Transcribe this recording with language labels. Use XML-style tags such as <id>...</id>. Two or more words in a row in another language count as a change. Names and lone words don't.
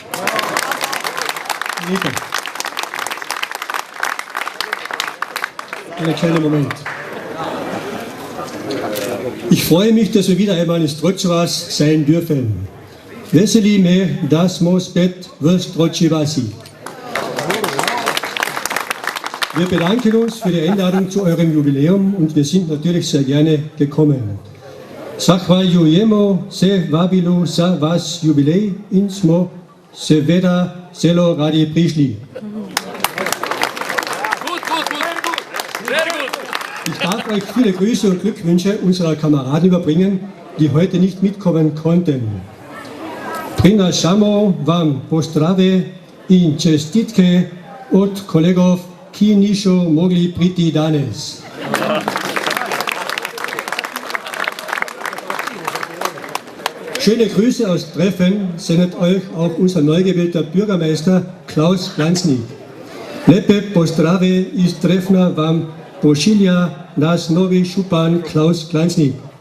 <de>Einen kleinen Moment. Ich freue mich, dass wir wieder einmal in Stročja vas sein dürfen.</de> <sl>Veseli me, da smo spet v Stročji vasi.</sl> <de>Wir bedanken uns für die Einladung zu eurem Jubiläum und wir sind natürlich sehr gerne gekommen.</de> <sl>Zahvaljujemo se vabilu za vas jubilej in smo seveda zelo radi prišli.</sl> <de>Ich darf euch viele Grüße und Glückwünsche unserer Kameraden überbringen, die heute nicht mitkommen konnten.</de> <sl>Prinašamo vam pozdrave in čestitke od kolegov, ki niso mogli priti danes.</sl> <de>Schöne Grüße aus Treffen sendet euch auch unser neu gewählter Bürgermeister Klaus Glanznik.</de> <sl>Lepe pozdrave iz Treffna vam pošilja naš novi župan Klaus Glanznik.</sl>